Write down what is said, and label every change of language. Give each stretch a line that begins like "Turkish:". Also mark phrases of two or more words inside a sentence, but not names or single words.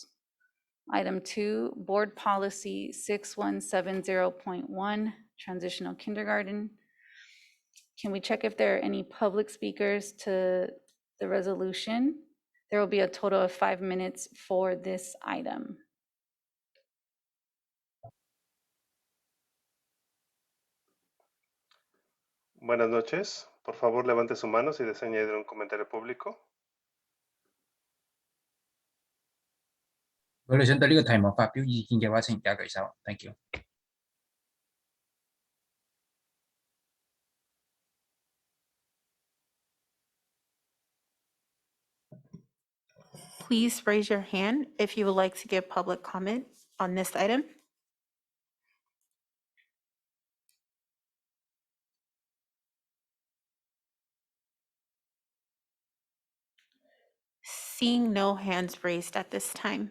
English: Item 2, board policy 6170.1, transitional kindergarten. Can we check if there are any public speakers to the resolution? There will be a total of 5 minutes for this item.
Spanish: Buenas noches. Por favor, levante su mano si desea añadir un comentario público.
Cantonese: 如果你想對呢個題目發表意見嘅話，請而家舉手。
English: Thank you。 Please raise your hand if you would like to give public comment on this item. Seeing no hands raised at this time.